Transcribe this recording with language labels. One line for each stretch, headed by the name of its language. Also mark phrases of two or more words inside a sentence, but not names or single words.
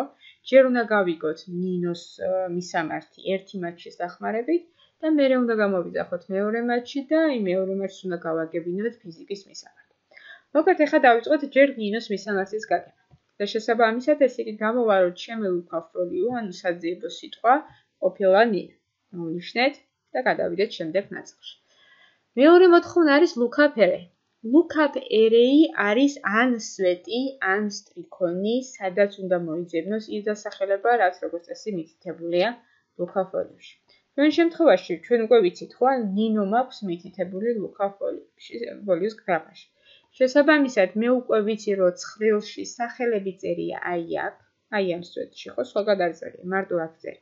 Georgian: ჯერ უნდა გავიგოთ ნინოს მისამართი ერთი მატჩის დახმარებით და მერე უნდა გამოვიძახოთ მეორე მატჩი და იმ მეორე მატჩს უნდა გავაგებინოთ ფიზიკის მისამართი. მოკეთ, ახლა დავიწყოთ ჯერ ნინოს მისამართის გაგება. და შესაბამისად, ეს იგი გამოვა, რომ ჩემი
English: lookup value,
Georgian: ანუ საძიებო სიტყვა ყოფილა ნინო. მოვნიშნეთ და გადავიდეთ შემდეგ ნაწილში. მეორე მოთხოვნა არის
English: lookup array. Lookup array
Georgian: არის ან სვეტი, ან სტრიქონი, სადაც უნდა მოიძებნოს ის დასახელება, რაც როგორც წესი მითითებულია
English: lookup value-ში.
Georgian: ჩვენ შემთხვევაში ჩვენ უკვე ვიცით, ხო, ნინო მაქვს მითითებული
English: lookup value-ის
Georgian: გრაფაში. შესაბამისად, მე უკვე ვიცი, რომ ცხრილში სახელები წერია აი აქ, აი ამ სვეტში, ხო, სხვაგან არ წერია, მარტო აქ წერია.